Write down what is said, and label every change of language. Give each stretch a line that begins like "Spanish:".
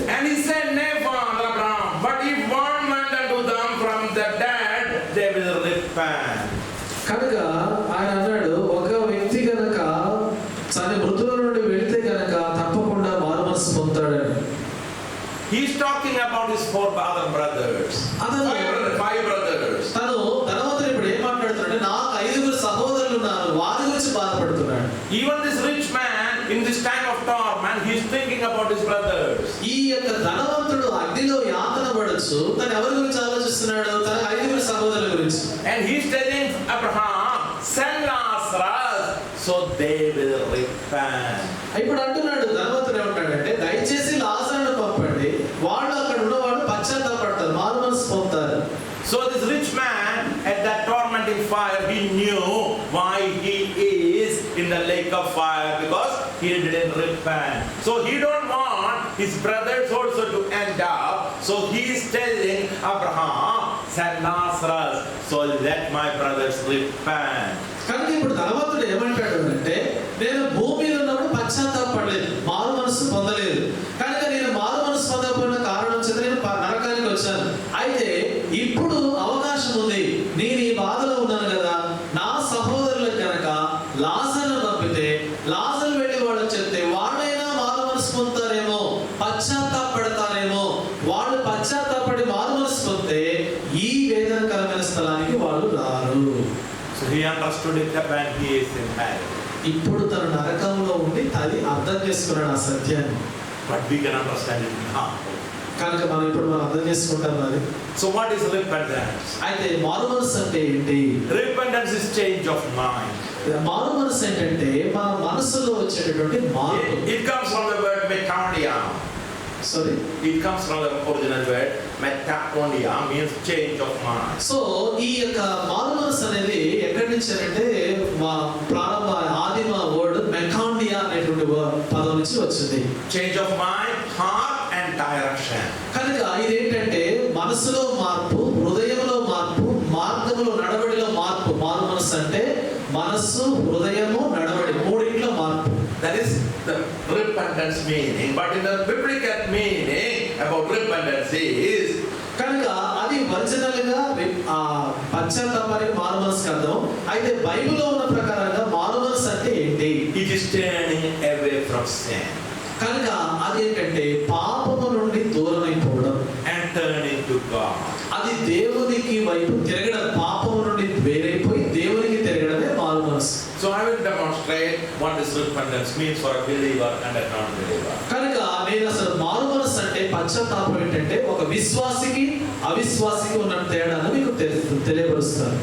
English: And he said, Nay, Father Abraham, but if one went unto them from the dead, they will repent.
Telugu: కనుక ఆయన అన్నాడు, ఒక వ్యక్తి కనుక తన మృతుల నుండి వెళితే కనుక తప్పకుండా మారుమనసు పొందుతాడని.
English: He is talking about his four other brothers. Five brothers.
Telugu: తను ధనవంతుడు ఇప్పుడు ఏం మాట్లాడుతున్నాడు, నాకు 5 సహోదరులు ఉన్నారు, వారి గురించి బాధపడుతున్నాడు.
English: Even this rich man in this time of torment, he is thinking about his brothers.
Telugu: ఈ యొక్క ధనవంతుడు అగ్నిలో యాతన పడొచ్చు, తను ఎవరి గురించి ఆలోచిస్తున్నాడు, తన 5 సహోదరుల గురించి.
English: And he is telling Abraham, send Lazarus so they will repent.
Telugu: ఇప్పుడు అంటున్నాడు ధనవంతుడు ఏమంటాడంటే, దయచేసి లాజరును పంపండి, వాళ్ళు అక్కడ ఉన్నవాళ్ళు పశ్చాత్తాపడతారు, మారు మనసు పొందుతారు.
English: So this rich man at that tormenting fire, he knew why he is in the lake of fire, because he didn't repent. So he don't want his brothers also to end up. So he is telling Abraham, send Lazarus so let my brothers repent.
Telugu: కనుక ఇప్పుడు ధనవంతుడు ఏమంటాడు అంటే, నేను భూమి మీద ఉన్నప్పుడు పశ్చాత్తాపడలేదు, మారు మనసు పొందలేదు, కనుక నేను మారు మనసు పొందకపోయిన కారణం చేత నేను నరకానికి వచ్చాను. అయితే ఇప్పుడు అవకాశం ఉంది, నేను ఈ బాధలో ఉన్నాను కదా, నా సహోదరులకు కనుక లాజరును పంపితే, లాజరు వెళ్ళి వాళ్ళు చెప్తే వాళ్ళైనా మారు మనసు పొందుతారేమో, పశ్చాత్తాపడతారేమో. వాళ్ళు పశ్చాత్తాపడి మారు మనసు పొందితే ఈ వేదనకరమైన స్థలానికి వాళ్ళు రారు.
English: So he understood it when he is in hell.
Telugu: ఇప్పుడు తన నరకంలో ఉండి అది అర్థం చేసుకున్నాడు ఆ సత్యాన్ని.
English: But we can understand it now.
Telugu: కనుక మనం ఇప్పుడు అర్థం చేసుకుంటాం అది.
English: So what is repentance?
Telugu: అయితే మారు మనసు అంటే ఏంటి?
English: Repentance is change of mind.
Telugu: మారు మనసు ఏంటంటే మన మనసులో వచ్చేటటువంటి మార్పు.
English: It comes from the word metakonia. Sorry, it comes from the original word metakonia, means change of mind.
Telugu: So ఈ యొక్క మారు మనసు అనేది ఎక్కడి నుంచి అంటే ప్రారంభ ఆదిమ వర్డ్ మెకాండియా అనేటువంటి పదం నుంచి వచ్చింది.
English: Change of mind, heart and direction.
Telugu: కనుక ఇదేంటంటే మనసులో మార్పు, హృదయంలో మార్పు, మార్గంలో నడవడిలో మార్పు. మారు మనసు అంటే మనస్సు, హృదయము, నడవడి మూడింట్లో మార్పు.
English: That is the repentance meaning. But in the biblical meaning about repentance is,
Telugu: కనుక అది ఒరిజినల్ గా పశ్చాత్తాపానికి మారు మనసుకి అర్థం. అయితే బైబిల్లో ఉన్న ప్రకారంగా మారు మనసు అంటే ఏంటి?
English: it is turning away from sin
Telugu: కనుక అదేంటంటే పాపము నుండి దూరమైపోవడం
English: and turning to God.
Telugu: అది దేవునికి వైపు తిరగడం, పాపము నుండి వేరైపోయి దేవునికి తిరగడమే మారు మనసు.
English: So I will demonstrate what this repentance means for a believer and a non-believer.
Telugu: కనుక నేను అసలు మారు మనసు అంటే పశ్చాత్తాపం ఏంటంటే ఒక విశ్వాసికి అవిశ్వాసికి ఉన్న తేడాను మీకు తెలియపరుస్తాను.